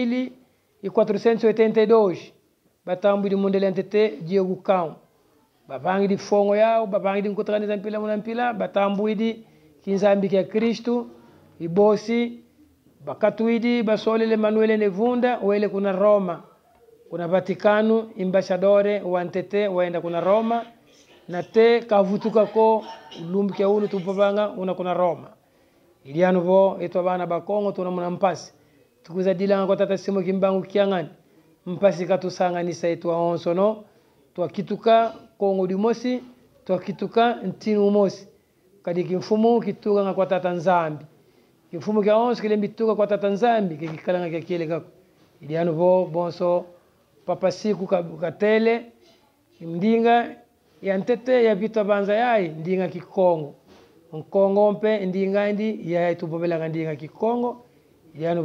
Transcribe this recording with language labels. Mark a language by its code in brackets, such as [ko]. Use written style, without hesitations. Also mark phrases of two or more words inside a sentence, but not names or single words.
[kg] 1482 batambu di mondele antete Diego Cão babangi di fongo yao babangi di nkotakaniza mpila munampila batambu idi kinzambi kia Kristu ibosi bakatuidi basolele Manuele Nevunda wele kuna Roma kuna Vatikano ambassadore wantete waenda kuna Roma na te kavutuka ko lumbi kia ulu tupabanga una kuna Roma ilianu vo eto bana ba Kongo tuna muna mpasi tukuza dilanga kwa tata simu kimbangu kiangani mpasi katusanga nisa etu onso no twakituka Kongo di Mosi twakituka ntinu Mosi kadi kimfumu kituka kwa tata nzambi kimfumu kia onso kile mbituka kwa tata nzambi kikalanga kia kile kako ilianu vo bonso papa siku katele ndinga ya ntete ya vita banza yai ndinga kikongo Kongo mpe ndinga ndi ya tubobela ndinga kikongo yani